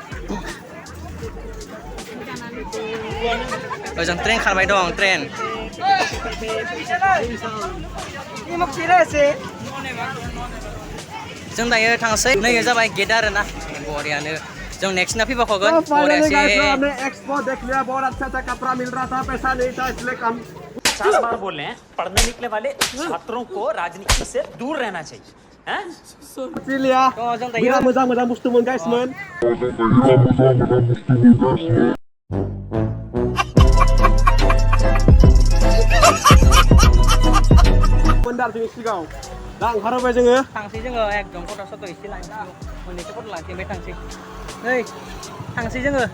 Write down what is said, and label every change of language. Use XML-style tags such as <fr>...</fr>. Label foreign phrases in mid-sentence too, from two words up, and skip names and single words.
<brx>ओजों ट्रेन खारबाय दं ट्रेन जों दायो थांसै नै जाबाय गेट आरो ना बरियानो जों नेक्स्टना फैबावगोन बरियासे</brx> <hi>4 बार बोल रहे हैं पढ़ने निकले वाले छात्रों को राजनीति से दूर रहना चाहिए हैं</hi> <brx>मोजां बुस्थुमोन गाइसमोन मोनदारजों सिगाङाव दा ओंखारबाय जोङो थांसै जोङो एकदम फट' एसे लानोसै मोननैसो फट' लानोसै ओमफ्राय थांसै नै थांसै दा जोङो</brx>